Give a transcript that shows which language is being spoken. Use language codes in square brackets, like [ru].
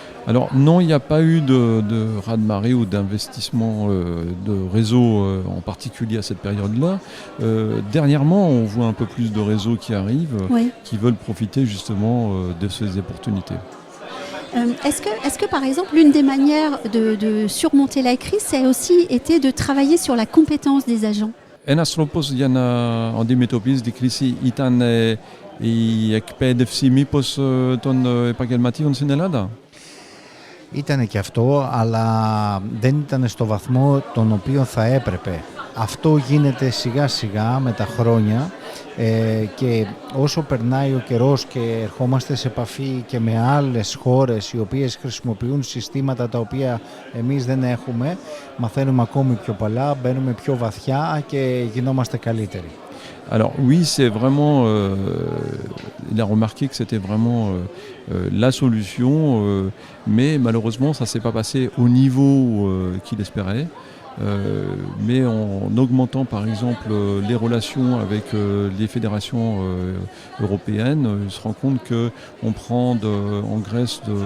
[fr] Alors non, il n'y a pas eu de raz-de-marée ou d'investissement de réseau en particulier à cette période-là. Dernièrement, on voit un peu plus de réseaux qui arrivent, Oui. qui veulent profiter justement de ces opportunités. Est-ce que par exemple, l'une des manières de surmonter la crise, ça a aussi été de travailler sur la compétence des agents? [el] Ένας τρόπος για να αντιμετωπίσει την κρίση ήταν η εκπαίδευση μήπως των επαγγελματίων στην Ελλάδα? Ήτανε και αυτό, αλλά δεν ήταν στο βαθμό τον οποίο θα έπρεπε. Αυτό γίνεται σιγά σιγά με τα χρόνια και όσο περνάει ο καιρός και ερχόμαστε σε επαφή και με άλλες χώρες οι οποίες χρησιμοποιούν συστήματα τα οποία εμείς δεν έχουμε, μαθαίνουμε ακόμη πιο πολλά, μπαίνουμε πιο βαθιά και γινόμαστε καλύτεροι. [fr] Alors oui, c'est vraiment, il a remarqué que c'était vraiment la solution, mais malheureusement ça ne s'est pas passé au niveau qu'il espérait. Mais en augmentant par exemple les relations avec les fédérations européennes, il se rend compte qu'on prend en Grèce